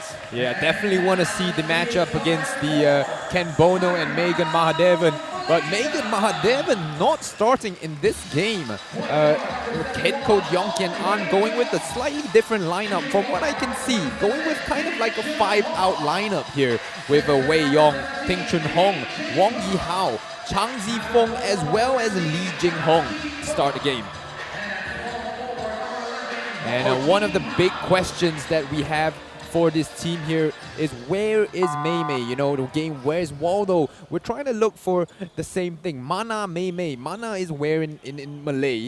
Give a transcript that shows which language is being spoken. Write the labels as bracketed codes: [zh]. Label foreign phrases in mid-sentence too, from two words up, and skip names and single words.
[en] Yeah, definitely want to see the matchup against the Ken Bono and Megan Mahadevan. But Megan Mahadevan not starting in this game. Head coach Yongkian An going with a slightly different lineup from what I can see. Going with kind of like a 5-out lineup here with Wei Yong, Ting Chun Hong, Wong Yi Hao, Chang Zifeng, as well as Lee Jing Hong to start the game. And one of the big questions that we have for this team here is, where is Mei Mei? You know, the game, where's Waldo? We're trying to look for the same thing. Mana Mei Mei. Mana is where in Malay.